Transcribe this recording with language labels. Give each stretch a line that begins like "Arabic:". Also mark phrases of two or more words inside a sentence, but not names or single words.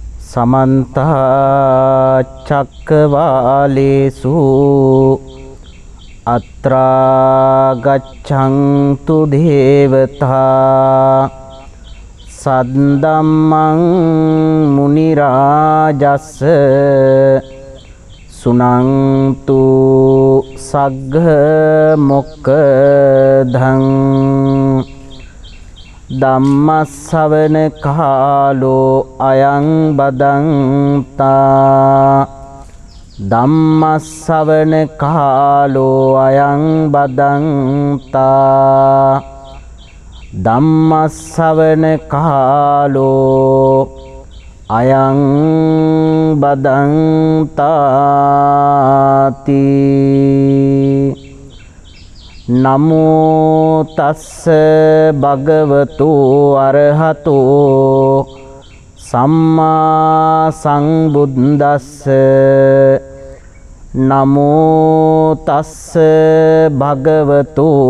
Pali: समन्त चक्रवालेषु अत्रा गच्छन्तु देवता सद्धम्मं मुनिराजस्य सुनन्तु सग्ग मोक्खदं ධම්මස්සවන කාලෝ අයං බදන්තා ධම්මස්සවන කාලෝ අයං බදන්තා ධම්මස්සවන කාලෝ අයං බදන්තාති නමෝ තස්ස භගවතු අරහතෝ සම්මා සංබුද්දස්ස නමෝ තස්ස භගවතු